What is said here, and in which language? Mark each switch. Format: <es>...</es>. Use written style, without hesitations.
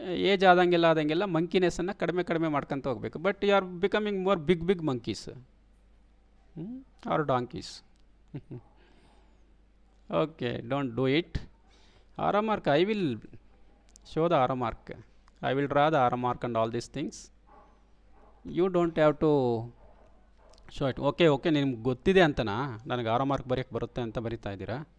<kn>Age ಆದಂಗೆಲ್ಲ ಮಂಕಿನೆಸ್ಸನ್ನು ಕಡಿಮೆ ಮಾಡ್ಕೊತ ಹೋಗಬೇಕು.</kn> <en>But you are becoming more big monkeys or donkeys. Okay, don't do it. Arrow mark, I will show the arrow mark. I will draw the arrow mark and all these things. You don't have to show it.</en> <kn>Okay ನಿಮ್ಗೆ ಗೊತ್ತಿದೆ ಅಂತನಾ ನನಗೆ arrow mark ಬರೆಯೋಕ್ಕೆ ಬರುತ್ತೆ ಅಂತ ಬರಿತಾ ಇದ್ದೀರಾ?</kn>